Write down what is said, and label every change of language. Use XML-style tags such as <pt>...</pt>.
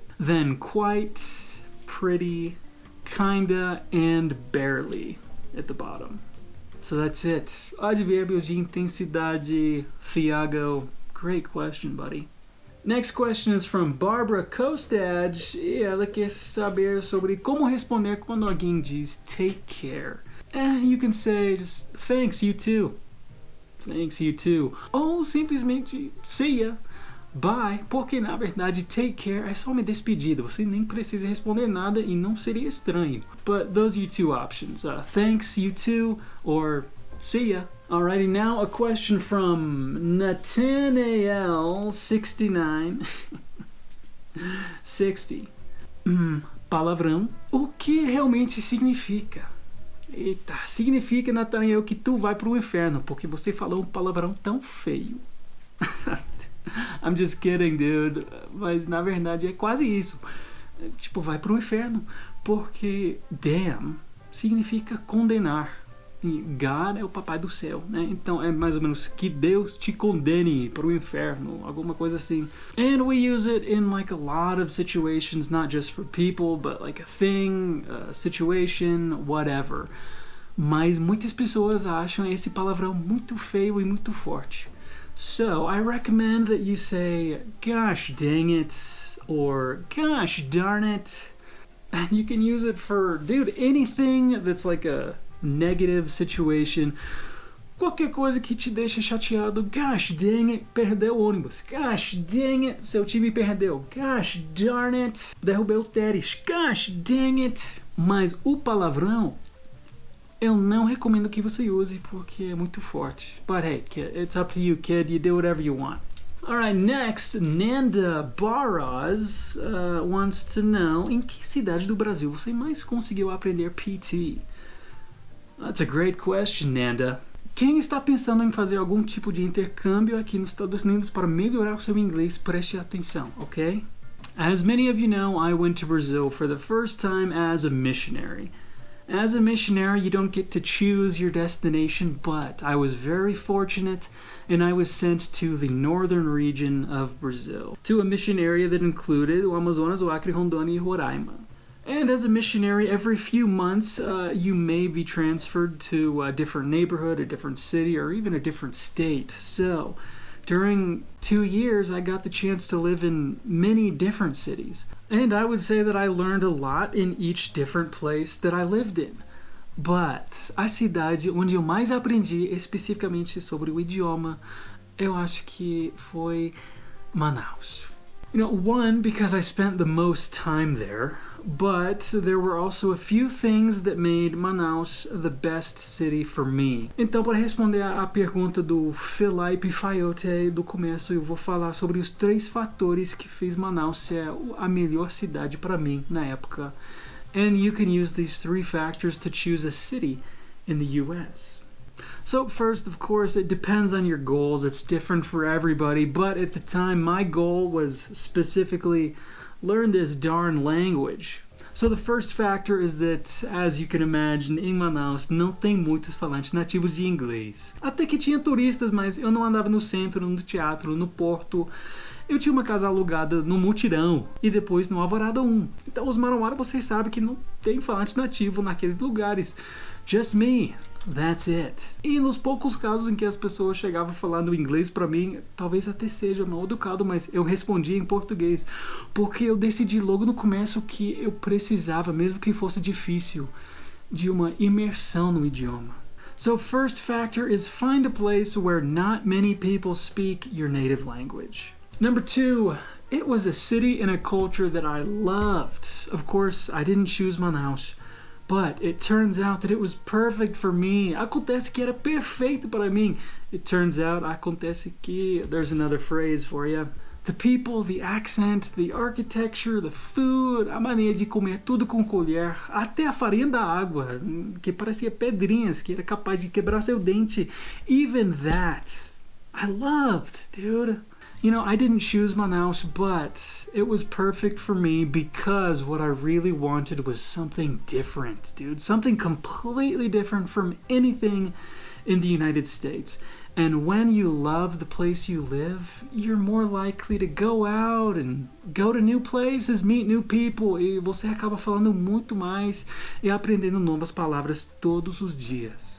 <en>Then quite, pretty, kinda, and barely at the bottom. So that's it.</en> <pt>Advérbios de intensidade. Thiago,</pt> <en>great question, buddy. Next question is from Barbara Kostad.</en> <pt>E ela quer saber sobre como responder quando alguém diz take care.</pt> <en>You can say just thanks, you too. Thanks, you too.</en> <pt>Ou simplesmente</pt> <en>see ya. Bye,</en> <pt>porque na verdade take care é só uma despedida, você nem precisa responder nada e não seria estranho.</pt> <en>But those are your two options, thanks, you too, or See ya. Alrighty, now a question from Nathanael69. 60. Palavrão.</en> <pt>O que realmente significa? Eita, significa, Nathanael, que tu vai pro inferno, porque você falou um palavrão tão feio.</pt> <en>I'm just kidding, dude.</en> <pt>Mas na verdade é quase isso. Tipo, vai pro inferno. Porque damn significa condenar. E God é o papai do céu, né? Então é mais ou menos que Deus te condene para o inferno, alguma coisa assim.</pt> <en>And we use it in like a lot of situations, not just for people, but like a thing, a situation, whatever.</en> <pt>Mas muitas pessoas acham esse palavrão muito feio e muito forte.</pt> <en>So I recommend that you say, gosh dang it, or gosh darn it. And you can use it for, dude, anything that's like a negative situation,</en> <pt>qualquer coisa que te deixa chateado.</pt> <en>Gosh dang it,</en> <pt>perdeu o ônibus. Gosh dang it, seu time perdeu.</pt> <en>Gosh darn it,</en> <pt>derrubei o Teres.</pt> <en>Gosh dang it.</en> <pt>Mas o palavrão eu não recomendo que você use porque é muito forte.</pt> <en>But hey, kid, it's up to you, kid. You do whatever you want. Alright, next, Nanda Barras wants to know,</en> <pt>em que cidade do Brasil você mais conseguiu aprender PT?</pt> <en>That's a great question, Nanda.</en> <pt>Quem está pensando em fazer algum tipo de intercâmbio aqui nos Estados Unidos para melhorar o seu inglês, preste atenção, ok?</pt> <en>As many of you know, I went to Brazil for the first time as a missionary. As a missionary, you don't get to choose your destination, but I was very fortunate and I was sent to the northern region of Brazil, to a mission area that included o Amazonas, o Acre, Rondônia e Roraima. And as a missionary, every few months, you may be transferred to a different neighborhood, a different city, or even a different state. So, during 2 years, I got the chance to live in many different cities. And I would say that I learned a lot in each different place that I lived in.</en> <pt>But a cidade onde eu mais aprendi especificamente sobre o idioma, eu acho que foi Manaus.</pt> <en>You know, one, because I spent the most time there, but there were also a few things that made Manaus the best city for me.</en> <pt>Então, para responder à pergunta do Felipe Fayote do começo, eu vou falar sobre os 3 fatores que fez Manaus ser a melhor cidade para mim na época.</pt> <en>And you can use these 3 factors to choose a city in the US. So first, of course, it depends on your goals. It's different for everybody, but at the time, my goal was specifically learn this darn language. So the first factor is that, as you can imagine,</en> <pt>em Manaus não tem muitos falantes nativos de inglês. Até que tinha turistas, mas eu não andava no centro, no teatro, no porto. Eu tinha uma casa alugada no Mutirão e depois no Alvorada 1. Então os Manauara, vocês sabem que não tem falante nativo naqueles lugares.</pt> <en>Just me. That's it.</en> <pt>E nos poucos casos em que as pessoas chegavam falando inglês pra mim, talvez até seja mal educado, mas eu respondia em português, porque eu decidi logo no começo que eu precisava, mesmo que fosse difícil, de uma imersão no idioma.</pt> <en>So first factor is find a place where not many people speak your native language. Number 2, it was a city and a culture that I loved. Of course, I didn't choose Manaus, but it turns out that it was perfect for me.</en> <pt>Acontece que era perfeito para mim.</pt> <en>It turns out,</en> <pt>acontece que,</pt> <en>there's another phrase for you. The people, the accent, the architecture, the food,</en> <pt>a maneira de comer tudo com colher, até a farinha da água, que parecia pedrinhas, que era capaz de quebrar seu dente.</pt> <en>Even that, I loved, dude. You know, I didn't choose Manaus, but it was perfect for me because what I really wanted was something different, dude. Something completely different from anything in the United States. And when you love the place you live, you're more likely to go out and go to new places, meet new people,</en> <pt>e você acaba falando muito mais e aprendendo novas palavras todos os dias.</pt>